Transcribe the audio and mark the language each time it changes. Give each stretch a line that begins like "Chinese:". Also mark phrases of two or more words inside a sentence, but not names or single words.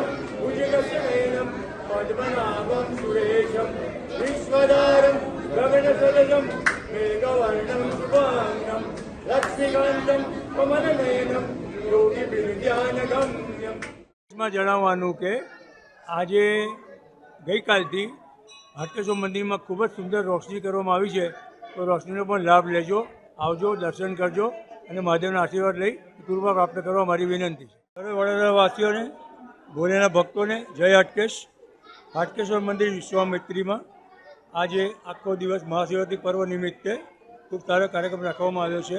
Sanskrit: भुजगशयनं पद्मनाभं सुरेशं विश्वधारं गगनसदृशं मेघवर्णं शुभांगं लक्ष्मीकान्तं कमलनयनं योगिविद्यानगम्यम्।
Gujarati: जणावવાનું કે આજે ગઈકાલથી હાટકેશ્વર મંદિરમાં ખૂબ જ સુંદર રોશની કરવામાં આવી છે, તો રોશનીનો પણ લાભ લેજો, આવજો, દર્શન કરજો અને મહાદેવના આશીર્વાદ લઈ કૃપા પ્રાપ્ત કરવા મારી વિનંતી છે। સર્વે વડોદરાવાસીઓને, ભોલેના ભક્તોને જય હાટકેશ્વર મંદિર વિશ્વામિત્રીમાં આજે આખો દિવસ મહાશિવરાત્રિ પર્વ નિમિત્તે ખૂબ સારો કાર્યક્રમ રાખવામાં આવ્યો છે।